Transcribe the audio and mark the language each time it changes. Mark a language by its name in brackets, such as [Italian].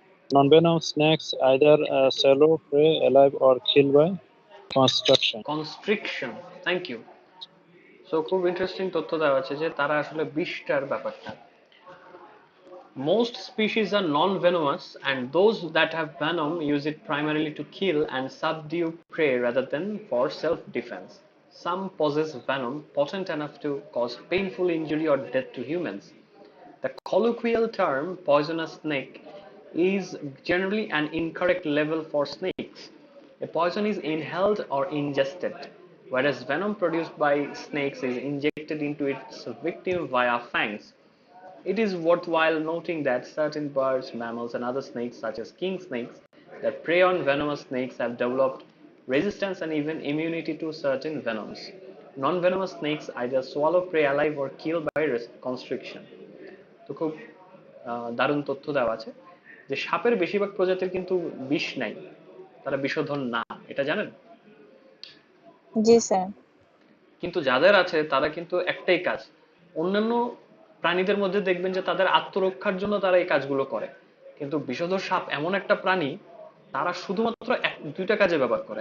[English] Non-venomous snakes either swallow prey alive or kill by constriction. Constriction, thank you. [Bangla] So খুব interesting তথ্য দেওয়া আছে যে তারা আসলে বিষটার ব্যাপারটা। [English] Most species are non-venomous, and those that have venom use it primarily to kill and subdue prey rather than for self-defense. Some possess venom potent enough to cause painful injury or death to humans. The colloquial term poisonous snake is generally an incorrect label for snakes. A poison is inhaled or ingested, whereas venom produced by snakes is injected into its victim via fangs. It is worthwhile noting that certain birds, mammals, and other snakes, such as king snakes, that prey on venomous snakes have developed resistance and even immunity to certain venoms. Non-venomous snakes either swallow prey alive or kill by constriction. [Bangla] তো খুব দারুণ তথ্য দেওয়া আছে যে সাপের বেশিরভাগ প্রজাতির কিন্তু বিষ নাই, তারা বিষধর না, এটা জানেন? জি স্যার। কিন্তু যাদের আছে তারা কিন্তু একটাই কাজ, অন্যান্য প্রাণীদের মধ্যে দেখবেন যে তাদের আত্মরক্ষার জন্য তারা এই কাজগুলো করে, কিন্তু বিষধর সাপ এমন একটা প্রাণী, তারা শুধুমাত্র দুইটা কাজে ব্যবহার করে।